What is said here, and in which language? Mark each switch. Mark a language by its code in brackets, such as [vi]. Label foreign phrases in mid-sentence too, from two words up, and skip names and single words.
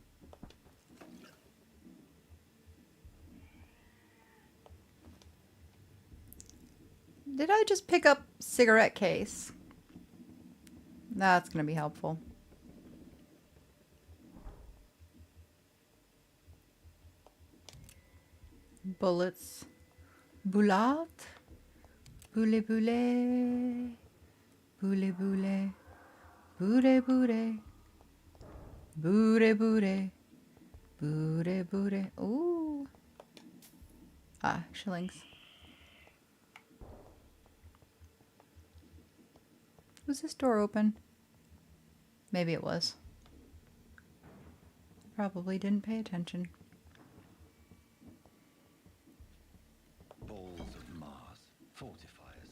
[en] Did I just pick up cigarette case? That's gonna be helpful. Bullets. Boulat. Boule boule. Boule boule. Boure boure. Boure boure. Boure boure. Ooh. Ah, shillings. Was this door open? Maybe it was. Probably didn't pay attention. Balls of Mars, fortifiers.